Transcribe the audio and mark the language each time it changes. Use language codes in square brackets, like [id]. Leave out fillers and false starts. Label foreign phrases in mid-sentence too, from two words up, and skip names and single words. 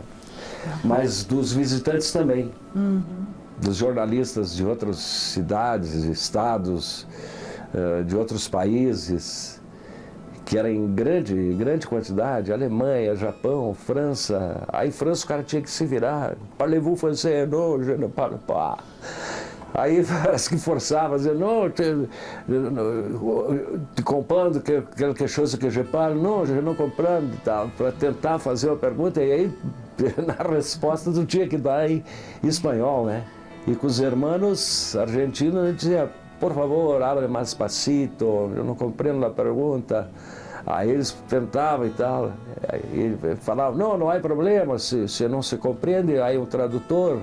[pt] Mas dos visitantes também. Dos jornalistas de outras cidades, estados, de outros países, que era em grande quantidade, Alemanha, Japão, França. Aí França o cara tinha que se virar. [fr] Parlez-vous français? Non, je ne parle pas. [pt] Aí parece que forçava, dizia, não, te comprando [fr] quelque chose que je parle, [pt] não, je não comprando, tal, para tentar fazer uma pergunta, e aí na resposta tu tinha que dar em espanhol, né? E com os irmãos argentinos a gente dizia, por favor, abre mais despacito, eu não compreendo a pergunta. Aí eles tentavam e tal, aí falavam, não há problema, se não se compreende, aí o tradutor.